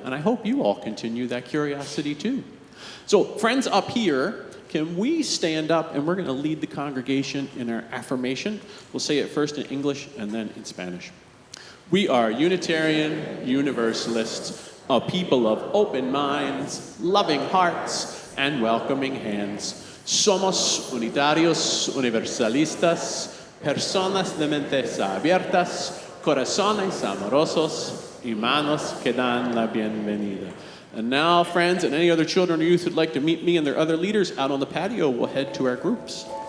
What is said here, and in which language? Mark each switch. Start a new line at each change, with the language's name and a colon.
English: And I hope you all continue that curiosity too. So, friends up here, can we stand up and we're going to lead the congregation in our affirmation. We'll say it first in English and then in Spanish. We are Unitarian Universalists, a people of open minds, loving hearts, and welcoming hands.
Spanish: Somos unitarios universalistas, personas de mentes abiertas, corazones amorosos y manos que dan la bienvenida.
English: And now, friends, and any other children or youth who'd like to meet me and their other leaders out on the patio, we'll head to our groups.